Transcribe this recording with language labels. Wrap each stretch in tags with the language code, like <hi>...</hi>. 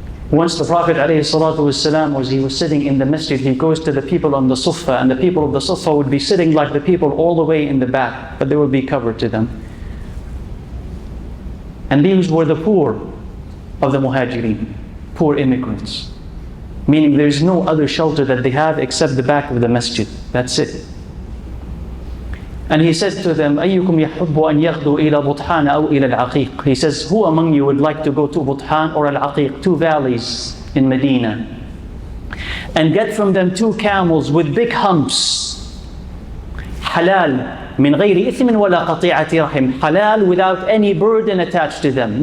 <en>Once the Prophet ﷺ, he was sitting in the masjid, he goes to the people on the suffah, and the people of the suffah would be sitting like the people all the way in the back, but they would be covered to them. And these were the poor of the muhajirin, poor immigrants. Meaning there's no other shelter that they have except the back of the masjid. That's it. And he said to them,</en> <ar>أَيُّكُمْ يَحُبُّ أَنْ يَغْدُوا إِلَى بُطْحَانَ أَوْ إِلَى الْعَقِيقِ.</ar> <en>He says, who among you would like to go to Buthan or Al-Aqiq, 2 valleys in Medina, and get from them 2 camels with big humps, halal,</en> <ar>min غير إثم ولا قطيعة رحم,</ar> <en>halal without any burden attached to them.</en>